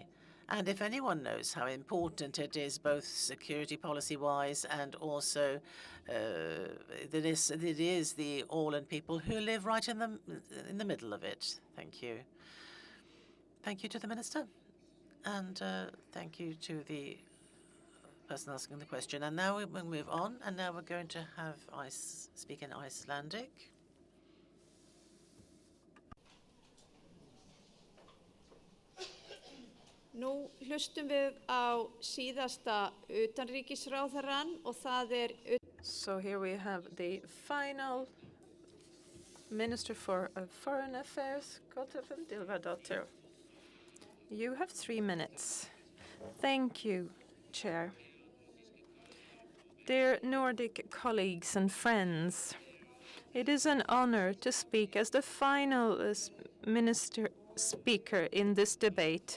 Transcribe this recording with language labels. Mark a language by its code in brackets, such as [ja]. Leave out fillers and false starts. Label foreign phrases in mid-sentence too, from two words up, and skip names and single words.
[en] And if anyone knows how important it is, both security policy-wise and also it is the Åland people who live right in the middle of it. Thank you. Thank you to the minister, and thank you to the person asking the question. And now we'll move on, and now we're going to have speak in Icelandic. [is] Nú hlustum við á síðasta utanríkisráðherrann og það [en] So here we have the final Minister for Foreign Affairs, Kolbrún Dilvadóttir. You have 3 minutes. Thank you, Chair. Dear Nordic colleagues and friends, it is an honor to speak as the final minister speaker in this debate.